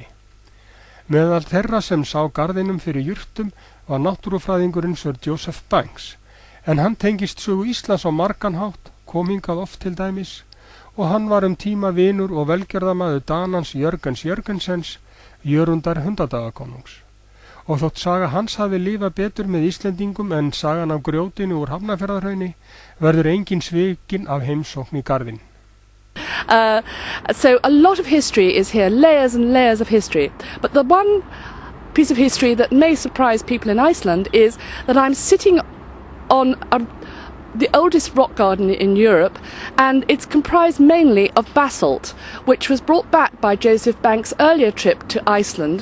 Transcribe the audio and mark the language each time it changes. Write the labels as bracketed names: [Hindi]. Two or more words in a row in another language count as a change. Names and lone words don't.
[Icelandic] Meðal þeirra sem sá garðinum fyrir jurtum var náttúrufræðingurinn Sir Joseph Banks, en hann tengist sögu Íslands á margan hátt, kom hingað oft til dæmis, og hann var tíma vinur og velgerðamaður Danans Jörgens Jörgensens, Jörundar hundadagakonungs. Og þótt saga hans hafi lifað betur með Íslendingum en sagan af grjótinu úr Hafnarfjarðarhrauni, verður engin svikin af heimsókn í garðinn. [English] So a lot of history is here, layers and layers of history. But the one piece of history that may surprise people in Iceland is that I'm sitting on the oldest rock garden in Europe, and it's comprised mainly of basalt, which was brought back by Joseph Banks' earlier trip to Iceland.